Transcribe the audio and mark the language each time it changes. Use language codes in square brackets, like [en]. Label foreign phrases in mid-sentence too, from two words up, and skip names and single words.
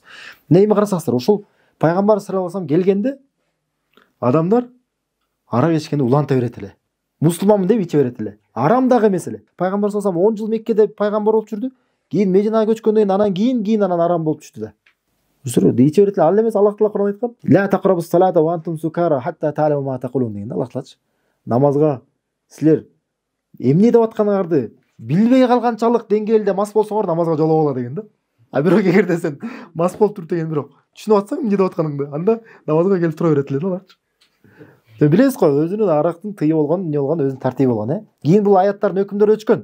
[ky] Эми карасаңыздар, ушул пайгамбар [ar] صلى الله عليه وسلم [ky] келгенде адамдар арак ичкенди уланта берет эле. Мусулманмын деп иче берет эле. Арам дагы эмес эле. Пайгамбар [ar] صلى الله عليه وسلم [ky] 10 жыл Меккеде пайгамбар болуп жүрдү. Кийин Мединага көчкөндөн анан кийин анан арам болуп түштү да. Өсөрү иче берет эле. Ал эмес Аллах Таала Кур'ан айткан. [ar] لا تقربوا الصلاة وأنتم سكارى حتى تعلموا ما تقولون [ky] деген Аллах Таалачы. Намазга силер эмне деп атканыңарды билбей калганчалык деңгээлде мас болсоңор намазга жолоо боло деген да. Бирок эгерде сен мас болуп туруп деген бирок түшүнүп атсаң эмне деп атканыңды, анда намазга келип тура берет эле да аларчы. Билесиз го, өзүнүн арактын тыйы болгон, эмне болгон, өзүнүн тартиби болгон, Кийин бул аяттардын өкүмдөрү өчкөн.